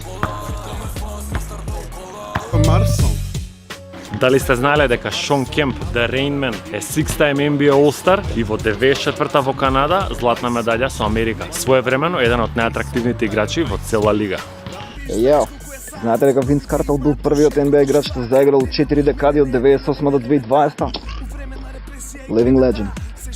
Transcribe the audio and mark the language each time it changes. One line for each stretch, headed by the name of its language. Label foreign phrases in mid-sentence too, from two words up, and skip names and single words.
Macedonian: Дали сте знаеле дека Шон Кемп, The Rain Man, е
English: 6-time NBA All-Star
Macedonian: и во 94-та во Канада златна медаља со Америка. Своевремено еден од најатрактивните играчи во цела лига. Јао, знаете дека Винс Картел бил првиот NBA играч што заиграл 4 декади од 98 до 2020?
English: Living legend.